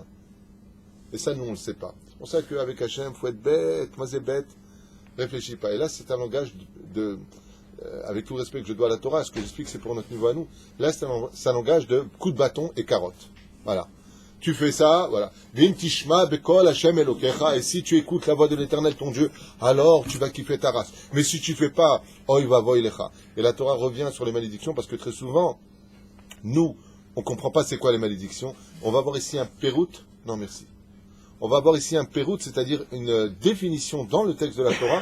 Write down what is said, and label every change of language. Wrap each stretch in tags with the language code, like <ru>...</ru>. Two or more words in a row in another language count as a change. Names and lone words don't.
<fr>Et ça, nous, on ne le sait pas. C'est pour ça qu'avec Hachem, il faut être bête, Mazé bête, réfléchis pas. Et là, c'est un langage avec tout le respect que je dois à la Torah, ce que j'explique, c'est pour notre niveau à nous. Là, c'est un langage de coup de bâton et carotte. Voilà. Tu fais ça, voilà.</fr> <he>ואם תשמע בקול השם אלהיך.</he> <fr>Et si tu écoutes la voix de l'Éternel, ton Dieu, alors tu vas kiffer ta race. Mais si tu fais pas,</fr> <he>אוי ואבוי לך.</he> <fr>Et la Torah revient sur les malédictions parce que très souvent, nous, on comprend pas c'est quoi les malédictions. On va voir ici un pérout. Non, merci. On va voir ici un pérout, c'est-à-dire une définition dans le texte de la Torah.</fr>